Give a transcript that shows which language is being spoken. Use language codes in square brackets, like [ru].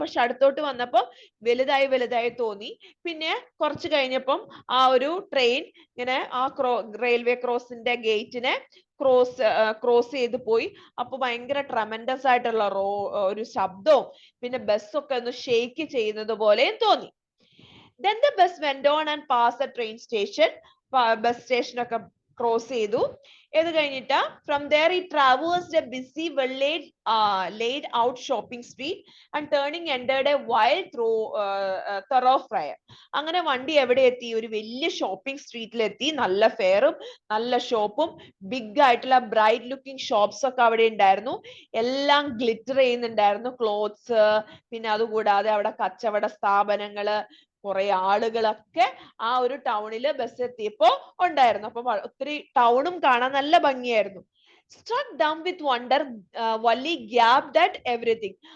[ml] പക്ഷെ അടുത്തോട്ട് വന്നപ്പോ വലുതായി തോന്നി. പിന്നെ കുറച്ച് കഴിഞ്ഞപ്പം ആ ഒരു ട്രെയിൻ ഇങ്ങനെ ആ റെയിൽവേ ക്രോസിന്റെ ഗേറ്റിനെ ക്രോസ് ചെയ്ത് പോയി. അപ്പൊ ഭയങ്കര ട്രമൻഡസ് ആയിട്ടുള്ള ഒരു ശബ്ദവും പിന്നെ ബസ്സൊക്കെ ഒന്ന് ഷെയ്ക്ക് ചെയ്യുന്നത് പോലെയും തോന്നി. [en] Then the bus went on and passed the train station. [ml] Bus station ഒക്കെ ക്രോസ് ചെയ്തു. ഇത് കഴിഞ്ഞിട്ട് [en] from there it traversed a busy well laid out shopping street and turning entered a wide thoroughfare. [ml] അങ്ങനെ വണ്ടി എവിടെ എത്തി? ഒരു വലിയ ഷോപ്പിംഗ് സ്ട്രീറ്റിൽ എത്തി. നല്ല ഫെയറും നല്ല ഷോപ്പും ബിഗ് ആയിട്ടുള്ള ബ്രൈറ്റ് ലുക്കിംഗ് ഷോപ്സ് ഒക്കെ അവിടെ ഉണ്ടായിരുന്നു. എല്ലാം ഗ്ലിറ്റർ ചെയ്യുന്നുണ്ടായിരുന്നു, ക്ലോത്ത്സ്. പിന്നെ അതുകൂടാതെ അവിടെ കച്ചവട സ്ഥാപനങ്ങള്, കുറെ ആളുകളൊക്കെ ആ ഒരു ടൗണില് ബസ് എത്തിയപ്പോ ഉണ്ടായിരുന്നു. അപ്പൊ ഒത്തിരി ടൗണും കാണാൻ നല്ല ഭംഗിയായിരുന്നു. [en] Struck dumb with wonder, Valli gaped at everything.